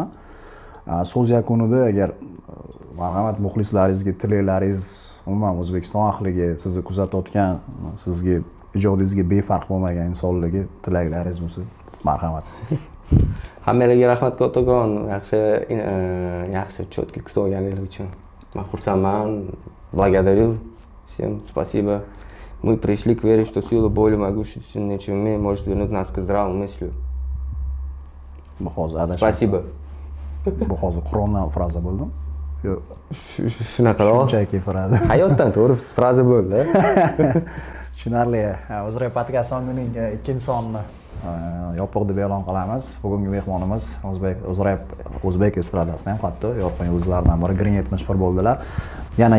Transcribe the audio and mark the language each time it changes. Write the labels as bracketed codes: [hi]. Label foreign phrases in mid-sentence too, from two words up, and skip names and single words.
[uz] So'z yakunida agar marhamat muxlislaringizga tilaklaringiz umuman O'zbekiston ahliga sizni kuzatayotgan, sizga ijodingizga befarq bo'lmagan insonlarga tilaklaringiz bo'lsa, marhamat. Hammalarga rahmat kattakon, yaxshi cho'tki kutib olganinglar uchun. Men xursandman. [ru] Благодарю. Всем спасибо. Мы пришли к вере, что сила боли могущественнее, чем мы, может вернуть нас к здравому мыслю. Спасибо. [uz] Bu hozir Qur'ondan fraza bo'ldimi? Yo'q. Shunaqa shunchaki fraza. Hayotdan to'g'ri fraza bo'ldi. Tushunarli. O'zra podkast songining ikkinchi sonini yopiq deb e'lon qilamiz. Bugungi mehmonimiz o'zbek estradasidan ham hatto yorqin yulduzlardan biri Green 71 bo'ldilar.